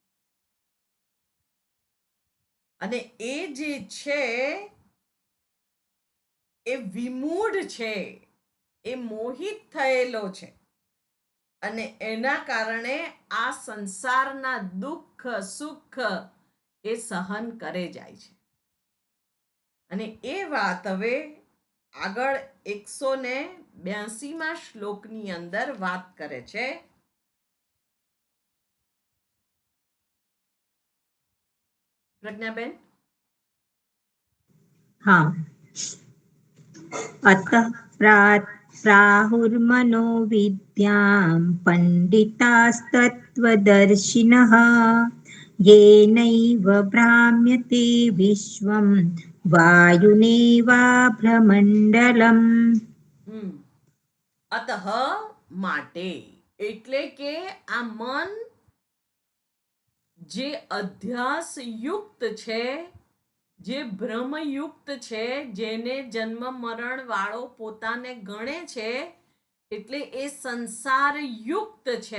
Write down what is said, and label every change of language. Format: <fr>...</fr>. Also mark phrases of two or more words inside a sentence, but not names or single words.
<gu>અને એ જે છે એ વિમૂઢ છે, એ મોહિત થયેલો છે, અને એના કારણે આ સંસારના દુઃખ સુખ એ સહન કરે જાય છે. અને એ વાત હવે આગળ 182માં શ્લોકની અંદર વાત કરે છે. પ્રજ્ઞાબેન?</gu> <sa>हाँ, अतः प्राहुर्मनो विद्यां पण्डितास्तत्त्वदर्शिनः येनैव भ्राम्यते विश्वं वायुनेवाभ्रमण्डलम्.</sa> <gu>અતઃ માટે, એટલે કે આ મન જે અધ્યાસ યુક્ત છે, જે ભ્રમયુક્ત છે, જેને જન્મ મરણ વાળો પોતાને ગણે છે, એટલે એ સંસાર યુક્ત છે.</gu>